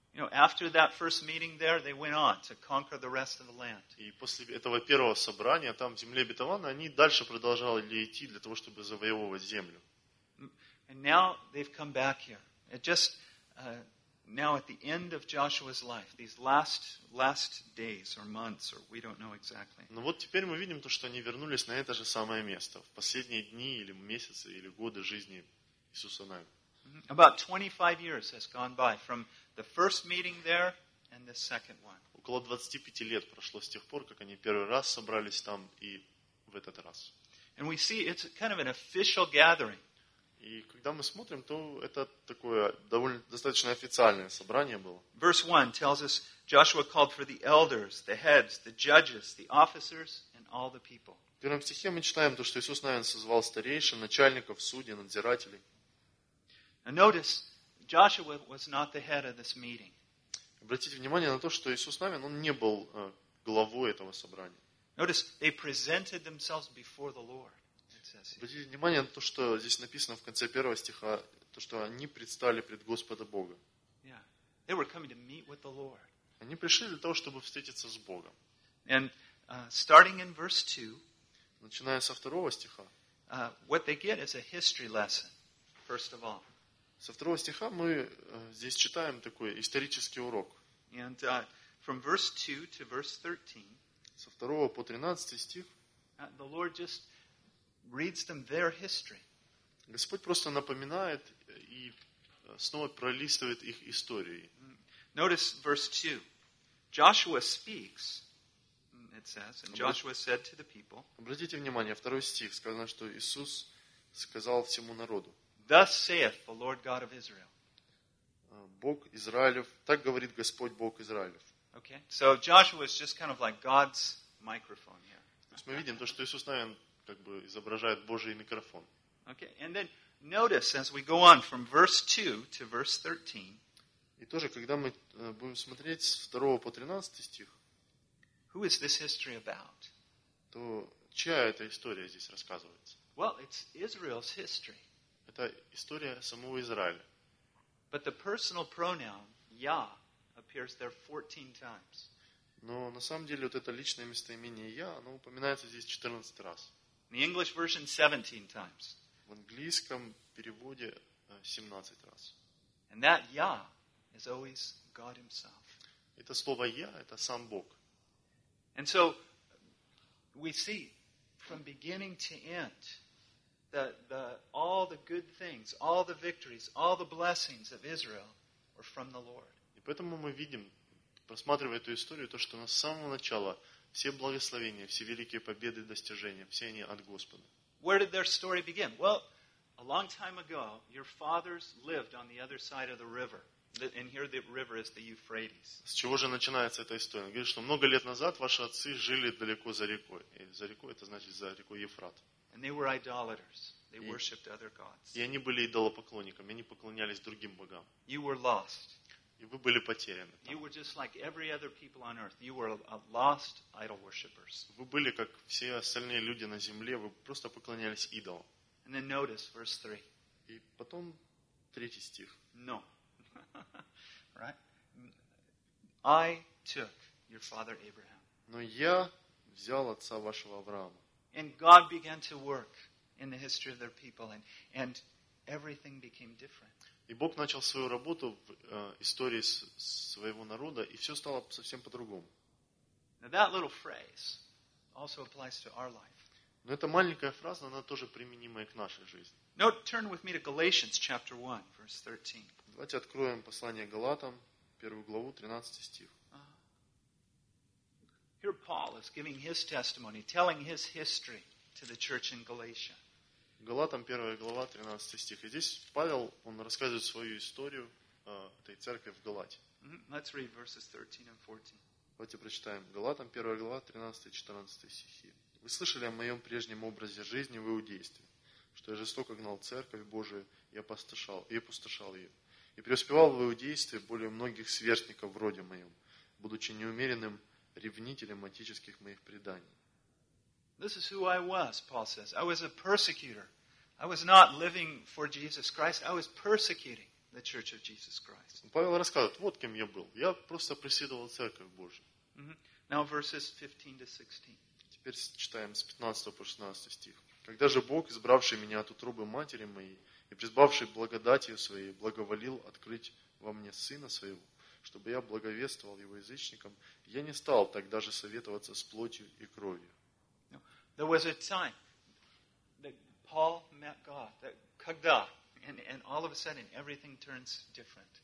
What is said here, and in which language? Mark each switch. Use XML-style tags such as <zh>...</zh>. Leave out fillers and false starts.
<en>You know, after that first meeting there, they went on to conquer the rest of the land.</en> <ru>И после этого первого собрания там в земле обетованной они дальше продолжали идти для того, чтобы завоевывать землю.</ru> <en>And now they've come back here. It just now at the end of Joshua's life, these last days or months or we don't know exactly.</en> <ru>Но вот теперь мы видим то, что они вернулись на это же самое место в последние дни или месяцы или годы жизни Иисуса Навина.</ru> <en>About 25 years has gone by from the first meeting there and the second one.</en> <ru>Около 25 лет прошло с тех пор, как они первый раз собрались там и в этот раз.</ru> <en>And we see it's kind of an official gathering.</en> <ru>И когда мы смотрим, то это такое довольно достаточно официальное собрание было.</ru> <en>Verse 1 tells us Joshua called for the elders, the heads, the judges, the officers and all the people.</en> <ru>В первом стихе мы читаем то, что Иисус Навин созвал старейшин, начальников, судей, надзирателей.</ru> <en>And notice Joshua was not the head of this meeting.</en> <ru>Обратите внимание на то, что Иисус Навин, он не был главой этого собрания.</ru> <en>Notice they presented themselves before the Lord.</en> <ru>Обратите внимание на то, что здесь написано в конце первого стиха, то что они предстали пред Господа Бога.</ru> <en>Yeah. They were coming to meet with the Lord.</en> <ru>Они пришли для того, чтобы встретиться с Богом.</ru> <en>And starting in verse 2,</en> <ru>начиная со второго стиха,</ru> <en>what they get is a history lesson. First of all,</en> <ru>со второго стиха мы здесь читаем такой исторический урок.</ru> <en>And, from verse 2 to verse 13,</en> <ru>со второго по 13 стих</ru> <en>the Lord just reads them their history.</en> <ru>Господь просто напоминает и снова пролистывает их истории.</ru> <en>Notice verse 2. Joshua speaks, it says, and Joshua said to the people.</en> <ru>Обратите внимание, второй стих сказано, что Иисус сказал всему народу.</ru> <en>Thus saith the Lord God of Israel.</en> <ru>Бог Израилев, так говорит Господь Бог Израилев.</ru> <en>Okay. So Joshua is just kind of like God's microphone here.</en> <ru>То есть мы видим то, что Иисус Навин как бы изображает Божий микрофон.</ru> <en>Okay. And then notice as we go on from verse 2 to verse 13.</en> <ru>И тоже когда мы будем смотреть с 2 по 13 стих.</ru> <en>Who is this history about?</en> <ru>То чья эта история здесь рассказывается?</ru> <en>Well, it's Israel's history.</en> <ru>Это история самого Израиля.</ru> <en>But the personal pronoun, я, appears there 14 times.</en> <ru>Но на самом деле вот это личное местоимение я, оно упоминается здесь 14 раз.</ru> <en>The English version 17 times.</en> <ru>В английском переводе 17 раз.</ru> <en>And that я is always God himself.</en> <ru>Это слово я это сам Бог.</ru> <en>And so we see from beginning to end that the all the good things, all the victories, all the blessings of Israel were from the Lord.</en> <ru>И поэтому мы видим, просматривая эту историю, то, что с самого начала все благословения, все великие победы, достижения, все они от Господа.</ru> <en>Where did their story begin? Well, a long time ago, your fathers lived on the other side of the river. And here the river is the Euphrates.</en> <ru>С чего же начинается эта история? Говорит, что много лет назад ваши отцы жили далеко за рекой. И за рекой, это значит за рекой Евфрат.</ru> <en>And they were idolaters. They worshipped other gods.</en> <ru>И они были идолопоклонниками, они поклонялись другим богам.</ru> <en>You were lost.</en> <ru>И вы были потеряны.</ru> <en>You were just like every other people on earth. You were lost idol worshippers.</en> <ru>Вы были как все остальные люди на земле, вы просто поклонялись идолам.</ru> <en>And then notice verse 3.</en> <ru>И потом третий стих.</ru> <en>No. Right? I took your father Abraham.</en> <ru>Но я взял отца вашего Авраама.</ru> <en>And God began to work in the history of their people and everything became different.</en> <ru>И Бог начал свою работу в истории своего народа, и все стало совсем по-другому.</ru> <en>Now that little phrase also applies to our life.</en> <ru>Но эта маленькая фраза, она тоже применима и к нашей жизни.</ru> <en>Now turn with me to Galatians chapter 1, verse 13.</en> <ru>Давайте откроем послание Галатам, первую главу, 13 стих.</ru> <en>Here Paul is giving his testimony, telling his history to the church in Galatia.</en> <ru>Галатам, 1 глава, 13 стих. И здесь Павел, он рассказывает свою историю этой церкви в Галате.</ru> <en>Let's read verses 13 and 14.</en> <ru>Давайте прочитаем. Галатам, 1 глава, 13 и 14 стихи. «Вы слышали о моем прежнем образе жизни в иудействе, что я жестоко гнал церковь Божию и опустошал ее, и преуспевал в иудействе более многих сверстников в роде моем, будучи неумеренным ревнителем отеческих моих преданий».</ru> <en>This is who I was, Paul says. I was a persecutor. I was not living for Jesus Christ. I was persecuting the church of Jesus Christ.</en> <ru>Павел рассказывает, вот кем я был. Я просто преследовал церковь Божию.</ru> <en>Now verses 15-16.</en> <ru>Теперь читаем с 15 по 16 стих. «Когда же Бог, избравший меня от утробы матери моей и призвавший благодатью своей, благоволил открыть во мне сына своего, чтобы я благовествовал его язычникам, я не стал тогда же советоваться с плотью и кровью».</ru> <en>There was a time that Paul met God. That</en> <ru>когда?</ru> <en>And all of a sudden everything turns different.</en>